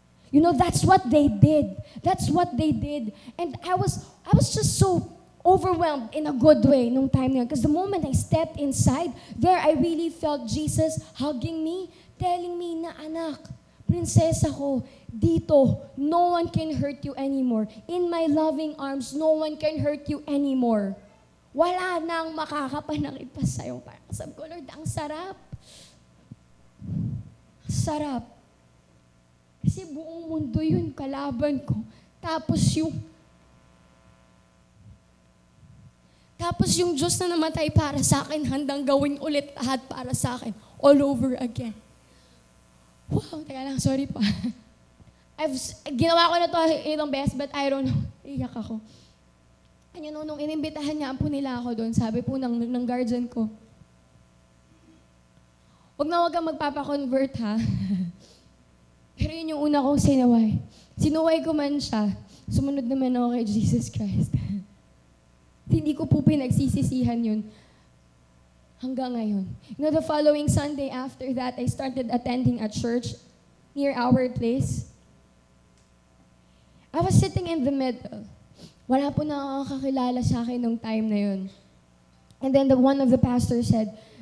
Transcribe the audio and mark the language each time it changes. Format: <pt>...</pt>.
<en>You know, that's what they did. That's what they did. And I was just so overwhelmed in a good way</en> <tl>nung time na yun.</tl> <en>Because the moment I stepped inside, there I really felt Jesus hugging me, telling me na,</en> <tl>anak, prinsesa ko, dito,</tl> <en>no one can hurt you anymore. In my loving arms, no one can hurt you anymore.</en> <tl>Wala nang makakapanakit pa sa'yo. Sabi ko, Lord, ang sarap. Sarap. Kasi buong mundo yun, kalaban ko. Tapos yung Diyos na namatay para sa akin, handang gawin ulit lahat para sa akin.</tl> <en>All over again.</en> <tl>Wow, teka lang, sorry pa. Ginawa ko na to ilang beses,</tl> <en>but I don't know.</en> <tl>Iyak ako. And you know, nung inimbitahan niya po nila ako doon, sabi po ng guardian ko, wag kang magpapakonvert ha. Pero yun yung una kong sinaway. Sinuway ko man siya, sumunod naman ako kay Jesus Christ. Hindi ko po pinagsisisihan yun hanggang ngayon.</tl> <en>You know, the following Sunday after that, I started attending a church near our place. I was sitting in the middle.</en> <tl>Wala po nakakakilala sa akin nung time na yun.</tl> <en>And then one of the pastors said,</en>